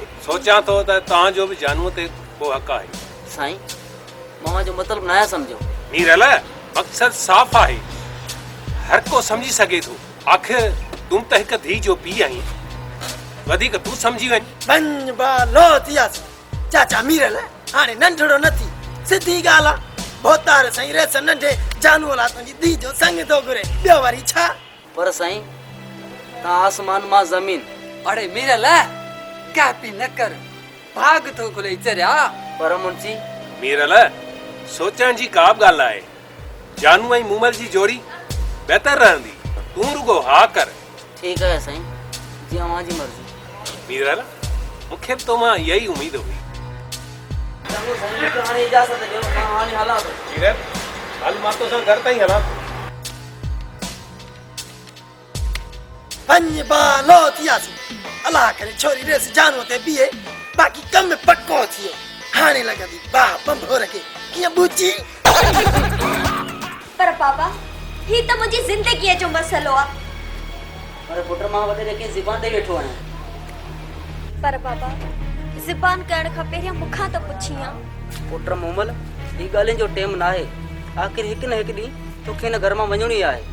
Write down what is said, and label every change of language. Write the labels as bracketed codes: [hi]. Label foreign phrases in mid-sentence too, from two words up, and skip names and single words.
[sd] सोचां थो त तव्हांजो बि जानूअ ते को हक़ आहे। साईं मां जो मतिलबु न आहे सम्झो। मीरल मक़सदु साफ़ आहे हर को सम्झी सघे थो। आख़िर तूं त हिकु धीउ जो पीउ आहीं वधीक तूं सम्झी वञ। वञ बा लो थियासीं चाचा मीरल हाणे नंढड़ो न थी सिधी ॻाल्हि आहे। भोतार साईं रेस नंढे जानू ला तुंहिंजी धीउ जो संग थो घुरे ॿियो वरी छा। पर साईं तव्हां आसमान मां ज़मीन। अड़े मीरल कापी न कर भाग तो खुले चरिया। पर मुंशी मीरल सोचण जी का बि ॻाल्हि आहे। जानू ऐं मूमल जी जोड़ी बहितर रहंदी तूं रुगो हा कर। ठीकु आहे साईं जीअं तव्हांजी मर्ज़ी। मीरल मूंखे बि तो मां इहा ई उमेद हुई। चङो साईं मूंखे हाणे इजाज़त ॾियो मां हाणे हलां थो। मीरल हल मां तोसां घर ताईं हलां थो। वञ बा लो थियासीं अलाह करे छोरी रेस जानू ते बीहे बाक़ी कम पक्को थियो। हाणे लॻंदी बा बंभोर खे कीअं ॿुची। पर पापा ही त मुंहिंजी ज़िंदगीअ जो मसइलो आहे। पर पुट मां वॾे खे ज़बान ॾेई वेठो आहियां। पर पापा ज़बान करण खां पहिरियों मूंखां त पुछी आ। पुट मोमल ही ॻाल्हियुनि जो टेम न आहे। आख़िर हिकु न हिकु ॾींहुं तोखे हिन घर मां वञणो ई आहे।